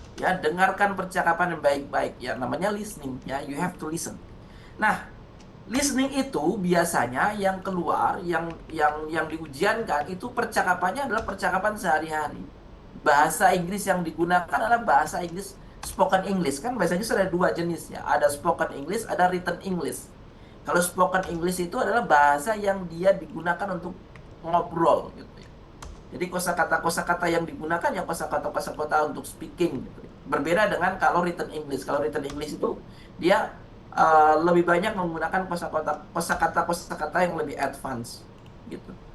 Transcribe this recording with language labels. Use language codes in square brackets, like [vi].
[id] Ya, dengarkan percakapan yang baik-baik. Ya, namanya listening. Ya, [en] you have to listen. [id] Nah, listening itu biasanya yang keluar, yang diujiankan itu percakapannya adalah percakapan sehari-hari. Bahasa Inggris yang digunakan adalah bahasa Inggris spoken English. Kan bahasa Inggris ada dua jenisnya. Ada spoken English, ada written English. Kalau spoken English itu adalah bahasa yang dia digunakan untuk ngobrol gitu ya. Jadi kosakata-kosakata yang digunakan ya kosakata-kosakata untuk speaking gitu ya. Berbeda dengan kalau written English. Kalau written English itu dia lebih banyak menggunakan kosakata-kosakata yang lebih advance gitu.